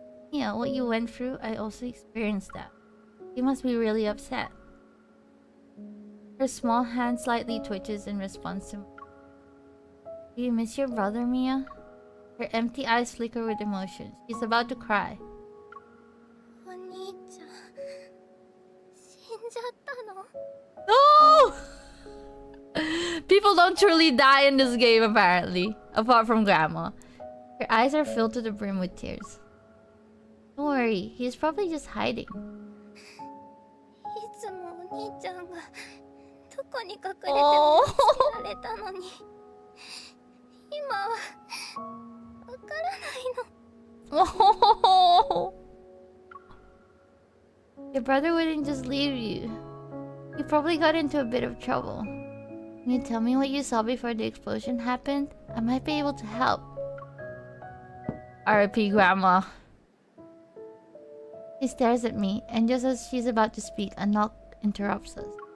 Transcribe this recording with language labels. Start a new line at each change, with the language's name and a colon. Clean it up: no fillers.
English: Yeah, what you went through, I also experienced that. You must be really upset. Her small hand slightly twitches in response to me. Do you miss your brother, Mia? Her empty eyes flicker with emotion. She's about to cry.
Japanese: お兄ちゃん、死んじゃったの？
English: No! People don't truly die in this game, apparently. Apart from Grandma. Her eyes are filled to the brim with tears. Don't worry, he's probably just hiding.
Japanese: いつもお兄ちゃんがどこに隠れても助けられたのに、今はわからないの。
English: Your brother wouldn't just leave you. He probably got into a bit of trouble. Can you tell me what you saw before the explosion happened? I might be able to help. R.I.P. Grandma. She stares at me, and just as she's about to speak, a knock interrupts us.